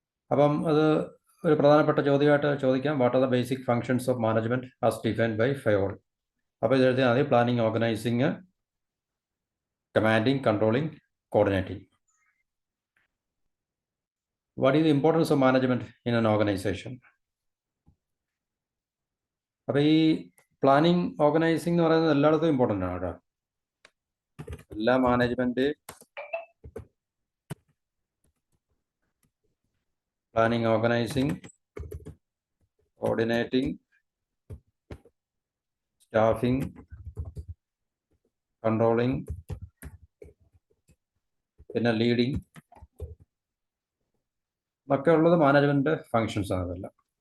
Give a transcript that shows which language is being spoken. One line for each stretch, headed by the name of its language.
Malayalam: അപ്പം അത് ഒരു പ്രധാനപ്പെട്ട ചോദ്യമായിട്ട് ചോദിക്കാം.
English: What are the basic functions of management as defined by Fayol.
Malayalam: അപ്പോൾ ഇത് എഴുതിയാൽ മതി.
English: Planning, organising, commanding, controlling, coordinating. What is the importance of management in an organization?
Malayalam: അപ്പോൾ ഈ പ്ലാനിങ്, ഓർഗനൈസിങ് എന്ന് പറയുന്നത് എല്ലായിടത്തും ഇമ്പോർട്ടൻ്റ് ആണ് കേട്ടോ. എല്ലാ management planning, organising, coordinating, staffing, controlling, പിന്നെ ലീഡിങ് ഒക്കെ ഉള്ളത് മാനേജ്മെൻറ്റ് ഫങ്ഷൻസ് ആണ്. അതെല്ലാം.